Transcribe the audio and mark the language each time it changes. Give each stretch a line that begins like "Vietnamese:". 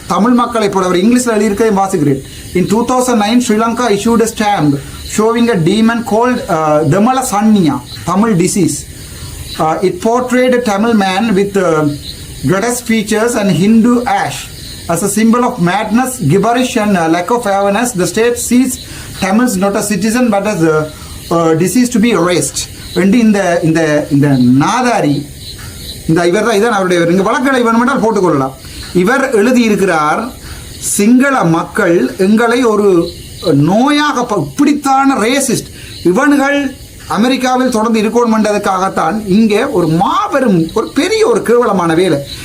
Tamil: தமிழ் மக்களை போல இங்கிலீஷில் எழுதியிருக்கதை வாசிக்கிறேன்.
English: In 2009, Sri Lanka issued a stamp showing a demon called Damala Sanniya, Tamil disease. It portrayed a Tamil man with grotesque features and Hindu ash as a symbol of madness, gibberish and lack of awareness. The state sees Tamils not as citizen but as disease to be erased.
Tamil: இந்த நாதாரி, இந்த இவர் தான், இதான் அவருடைய வழக்கடை வேணுமென்றால் போட்டுக்கொள்ளலாம். இவர் எழுதியிருக்கிறார், சிங்கள மக்கள் எங்களை ஒரு நோயாக, இப்படித்தான ரேசிஸ்ட் இவன்கள் அமெரிக்காவில் தொடர்ந்து இருக்கணும்ன்றதுக்காகத்தான் இங்கே ஒரு மாபெரும் ஒரு பெரிய ஒரு கேவலமான வேலை.